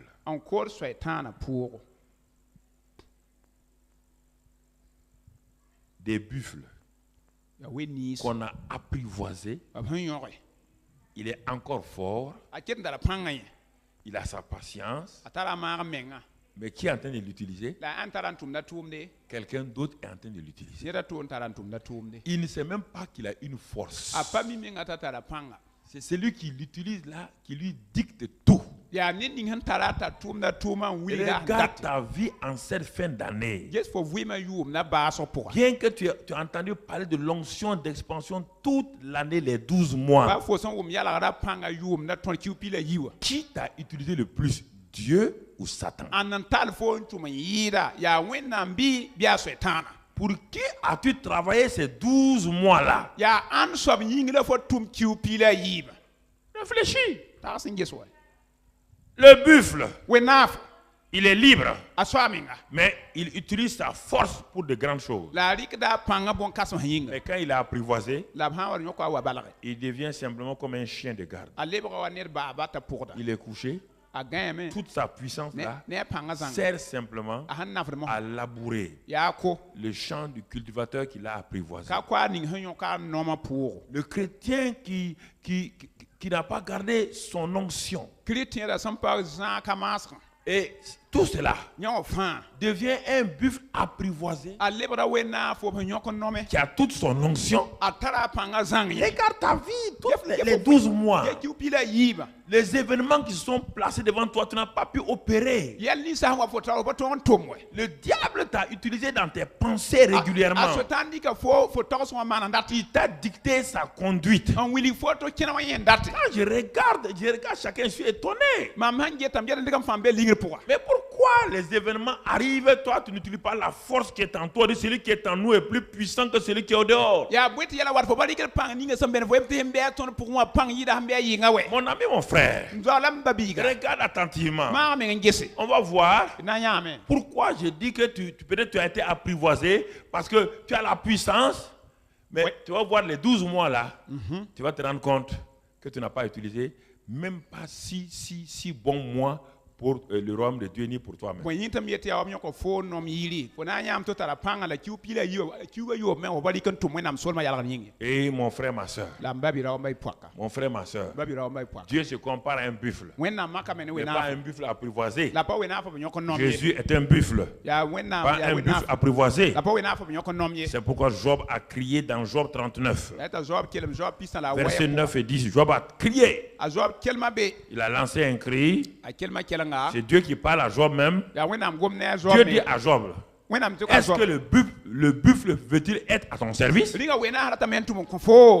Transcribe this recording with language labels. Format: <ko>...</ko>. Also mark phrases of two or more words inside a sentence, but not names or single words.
<mos>n kood soɛtãanã pʋʋgo</mos> <fr>Des buffles</fr> <mos>yaa ween niis</mos> <fr>qu'on a apprivoisés,</fr> <mos>b sẽn yõge</mos> <fr>il est encore fort,</fr> <mos>a ket n dara pãngã yẽ</mos> <fr>il a sa patience,</fr> <mos>a tara a maag menga</mos> <fr>mais qui est en train de l'utiliser?</fr> <mos>la a n tara n tʋmda tʋʋmde</mos> <fr>Quelqu'un d'autre est en train de l'utiliser.</fr> <mos>neda tʋʋm tara n tʋmda tʋʋmde</mos> <fr>Il ne sait même pas qu'il a une force.</fr> <mos>a pa mi menga t'a tara pãnga</mos> <fr>C'est celui qui l'utilise là, qui lui dicte tout.</fr> <mos>yaa ned ning sẽn tara t'a tʋʋmda tʋʋmã n wilga</mos> <fr>Regarde ta vie en cette fin d'année.</fr> <mos>ges fo vɩɩmã yʋʋmda baasg pʋga</mos> <fr>Bien que tu as entendu parler de l'onction d'expansion toute l'année, les 12 mois,</fr> <mos>ba fo sẽn wʋm yalgra pãnga yʋʋmda tõr kiu pila yiwa</mos> <fr>qui t'a utilisé le plus, Dieu ou Satan?</fr> <mos>n n tall fo n tʋm n yɩɩda yaa wẽnnaam bɩ bɩ a soɛtãana</mos> <fr>Pour qui as-tu travaillé ces 12 mois-là?</fr> <mos>yaa ãnd soab yĩng la fo tʋm kiu pila yiiba</mos> <fr>Réfléchis.</fr> <mos>tag sẽn ges wa</mos> <fr>Le buffle,</fr> <mos>wẽnnaaf</mos> <fr>il est libre,</fr> <mos>a soa menga</mos> <fr>mais il utilise sa force pour de grandes choses.</fr> <mos>la a rɩkda a pãnga bõn-kãsem sẽn yĩnga</mos> <fr>Mais quand il est apprivoisé,</fr> <mos>la b sã n wa yõka a wa balge</mos> <fr>il devient simplement comme un chien de garde.</fr> <mos>a lebga wa ned baaba t'a pʋgda</mos> <fr>Il est couché,</fr> <mos>a gãeeme</mos> <fr>toute sa puissance là</fr> <mos>ne a pãnga zãng</mos> <fr>sert simplement</fr> <mos>a sẽn nafd mosã</mos> <fr>à labourer</fr> <mos>yaa ko</mos> <fr>le champ du cultivateur qu'il a apprivoisé.</fr> <mos>ka koa ning sẽn yõka a noomã pʋʋgo</mos> <fr>Le chrétien qui n'a pas gardé son onction.</fr> <mos>kristẽeda sẽn pa zãaka maasgã</mos> <fr>Et tout cela</fr> <mos>yã wã fãa</mos> <fr>devient un buffle apprivoisé</fr> <mos>a lebra wẽnnaaf fo b sẽn yõk n nome</mos> <fr>qui a toute son onction.</fr> <mos>a tara a pãnga zãng ye</mos> <fr>Regarde ta vie, tous les 12 mois.</fr> <mos>ya kiu pila yiiba</mos> <fr>Les événements qui sont placés devant toi, tu n'as pas pu opérer.</fr> <mos>yɛl ninsã sẽn wa fo tara fo tõog n tʋm wɛ</mos> <fr>Le diable t'a utilisé dans tes pensées régulièrement.</fr> <mos>a soɛtãan dɩka fo togs wã maan n dat</mos> <fr>Il t'a dicté sa conduite.</fr> <mos>n wilg fo tɩ kẽna wã yẽ n date</mos> <fr>Quand je regarde chacun, je suis étonné.</fr> <mos>mam sãn getame yɛd n dɩk n fãm be ligr pʋga</mos> <fr>Mais pourquoi les événements arrivent, toi tu n'utilises pas la force qui est en toi, celui qui est en nous est plus puissant que celui qui est au dehors.</fr> <mos>yaa bõe tɩ yɛla wat fo ba rɩkd pãng ninga sẽn bẽn fo tɩ sẽn bɩa tõnd pʋgẽ wã pãng yɩɩda sẽn bɩ a yɩnga wɛ</mos> <fr>Mon ami, mon frère,</fr> <mos>n zoa la m ba biiga</mos> <fr>regarde attentivement.</fr> <mos>maag meng n gese</mos> <fr>On va voir</fr> <mos>d na yãame</mos> <fr>pourquoi je dis que peut-être tu as été apprivoisé parce que tu as la puissance. Mais Oui. tu vas voir les 12 mois là, tu vas te rendre compte que tu n'as pas utilisé même pas 6 bons mois pour le royaume de Dieu ni pour toi-même.</fr> <mos>bõe yĩn tɩ m yet yaa wam yõk fo nom yɩɩre fo na n yãam tɩ tara pãnga la kiu pila kiuga yob me fo ba rɩk n tʋm wẽnnaam solmã yalgr yĩnge</mos> <fr>Et mon frère, ma soeur,</fr> <mos>la m ba bɩ raoambã y poaka</mos> <fr>mon frère, ma soeur,</fr> <mos>ba bɩ raoambã y poaka</mos> <fr>Dieu se compare à un buffle,</fr> <mos>wẽnnaam makame ne</mos> <fr>mais pas</fr> <mos>wẽnaaf</mos> <fr>un buffle apprivoisé.</fr> <mos>la pa wẽnaaf b yõk n nom ye</mos> <fr>Jésus est un buffle,</fr> <mos>yaa wẽnnaam</mos> <fr>pas</fr> <mos>yaa</mos> <fr>un buffle</fr> <mos>wẽnaaf</mos> <fr>apprivoisé.</fr> <mos>la pa wẽnaaf b yõk n nom ye</mos> <fr>C'est pourquoi Job a crié dans Job 39,</fr> <mos>la t'a zoab kelem zoab pisã la a</mos> <fr>versets</fr> <mos>wɛɛ</mos> <fr>9 et 10. Job a crié.</fr> <mos>a zoab kelmã be</mos> <fr>Il a lancé un cri.</fr> <mos>a kelmã kelnga</mos> <fr>C'est Dieu qui parle à Job même.</fr> <mos>yaa wẽnnaam gom ne a</mos> <fr>Dieu</fr> <mos>zoab</mos> <fr>dit</fr> <mos>me</mos> <fr>à Job,</fr> <mos>wẽnnaam tɩ ka</mos> <fr>est-ce que</fr> <mos>zoab</mos> <fr>le buffle veut-il être à ton service?</fr> <mos>rɩnga wẽnaas ratame n tʋm n kõ fo</mos>